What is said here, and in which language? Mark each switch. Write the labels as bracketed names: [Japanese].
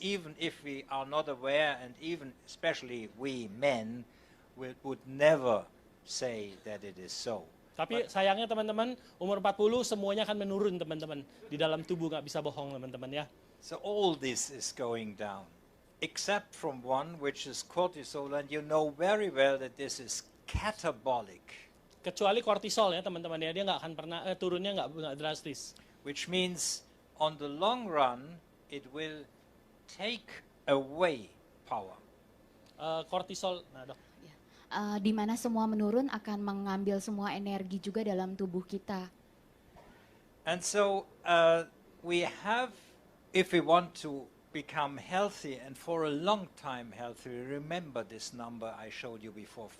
[English] Even if we are not aware, and even especially we men would never say that it is so. [Indonesian] Tapi sayangnya teman-teman, umur 40 semuanya akan menurun teman-teman. Di dalam tubuh nggak bisa bohong teman-teman ya. [English] So all this is going down, except from one, which is cortisol, and you know very well that this is catabolic. [Indonesian] Kecuali kortisol ya teman-teman ya, dia nggak akan pernah turunnya nggak drastis. [English] Which means on the long run, it will take away power. [Indonesian] Kortisol, nah dok. Di mana semua menurun akan mengambil semua energi juga dalam tubuh kita. [English] And so we have, if we want to become healthy and for a long time healthy, remember this number I showed you before.